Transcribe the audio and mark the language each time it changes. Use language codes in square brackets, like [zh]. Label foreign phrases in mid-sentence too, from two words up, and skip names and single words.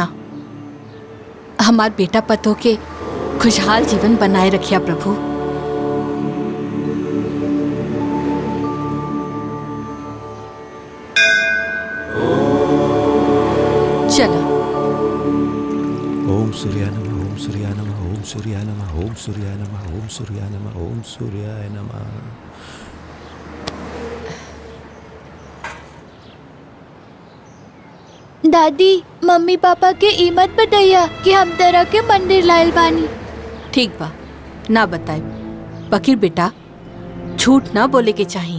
[bho] हमार बेटा पतो के खुशहाल जीवन बनाए रखिया प्रभु। चलो। [sa] ओम सूर्याय नमः, ओम सूर्याय नमः, ओम सूर्याय नमः, ओम सूर्याय नमः, ओम सूर्याय नमः, ओम सूर्याय नमः। [bho] दादी मम्मी पापा के ईमत बताइया कि हम तरह के मंदिर लायल बानी। ठीक बा, ना बताए। बकीर बेटा झूठ ना बोले के चाहिए।